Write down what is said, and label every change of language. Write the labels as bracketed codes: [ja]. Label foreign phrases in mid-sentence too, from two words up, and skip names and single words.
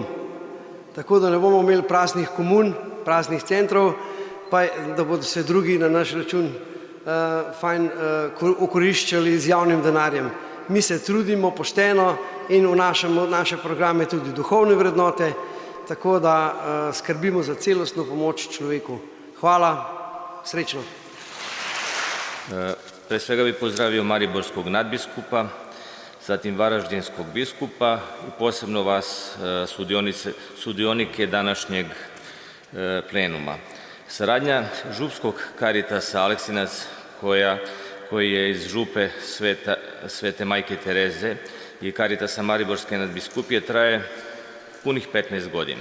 [sl] Tako da ne bomo imeli praznih komun, praznih centrov, pa da bodo se drugi na naš račun fajn okoriščali z javnim denarjem. Mi se trudimo pošteno in vnašamo v naše programe tudi duhovne vrednote, tako da skrbimo za celostno pomoč človeku. Hvala, srečno. [sr] Pre svega bih pozdravio mariborskog nadbiskupa, zatim varaždinskog biskupa i posebno vas sudionike današnjeg plenuma. Saradnja Župskog Karitasa Aleksinac, koji je iz Župe Svete Majke Tereze i Karitasa Mariborske nadbiskupije, traje punih 15 godina.